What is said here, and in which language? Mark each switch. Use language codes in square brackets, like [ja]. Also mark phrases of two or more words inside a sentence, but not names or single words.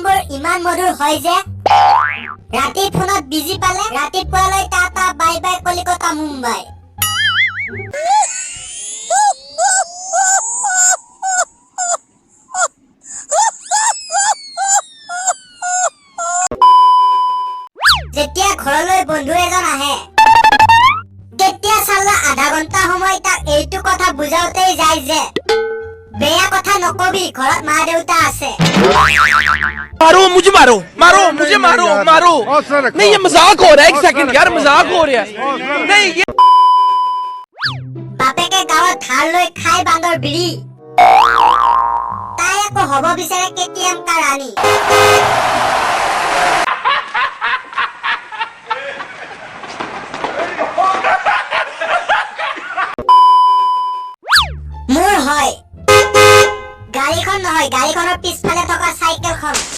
[as] ইমান মধুৰ হয় যে ৰাতি ফোনত বিজি পালে ৰাতিপুৱালৈ টাটা [en] bye bye [as] কলিকতা মুম্বাই যেতিয়া ঘৰলৈ বন্ধু এজন আহে তেতিয়া চালা আধা ঘন্টা সময় তাক এইটো কথা বুজাওতেই যায় যে বেয়া কথা নকবি ঘৰত মা দেউতা আছে [hi] मारो मुझे मारो मारो मुझे मारो मारो नहीं ये मजाक हो रहा है एक सेकंड यार मजाक हो रहा है नहीं ये [as] বাপেকে গাঁৱত ধাৰ লৈ খাই বান্দৰ বিৰি তাই আকৌ হ'ব বিচাৰে কেটিএম কাৰ ৰাণী মোৰ হয় গাড়ীখন নহয় গাড়ীখনৰ পিছফালে থকা চাইকেলখন